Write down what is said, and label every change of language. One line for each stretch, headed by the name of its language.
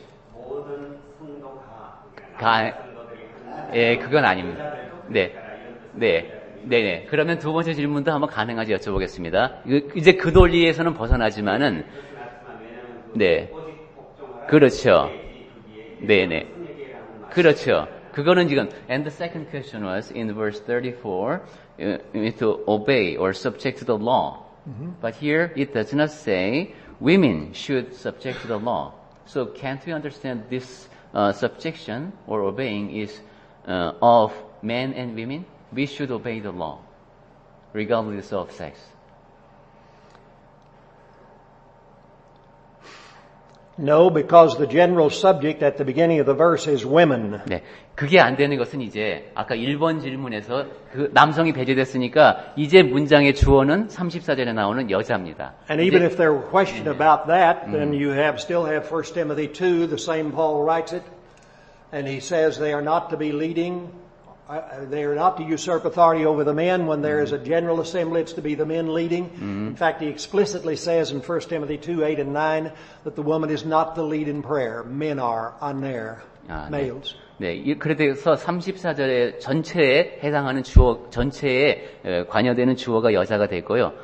Korean: 모든 성도가 그건 아닙니다. 네. 그러면 두 번째 질문도 한번 가능한지 여쭤보겠습니다. 이제 그 논리에서는 벗어나지만은, 네. 그렇죠. 네네. 그렇죠. 그거는 지금,
English: and the second question was in verse 34, to obey or subject to the law. But here it does not say women should subject to the law. So can't we understand this subjection or obeying is of men and women? We should obey the law. regardless of sex. No, because the general subject at the beginning of the verse is women.
Korean: 네. 그게 안 되는 것은 이제 아까 1번 질문에서 그 남성이 배제됐으니까 이제 문장의 주어는 34절에 나오는 여자입니다.
English: And even if there were question about that, then you still have 1 Timothy 2, the same Paul writes it, and he says they are not to be leading, they are not to usurp authority over the men. When there is a general assembly, it's to be the men leading. In fact, he explicitly says in 1 Timothy 2, 8 and 9, that the woman is not to lead in prayer. Men are, aner, males.
Korean: 네, 그래서 34절의 전체에 해당하는 주어, 전체에 관여되는 주어가 여자가 되고요.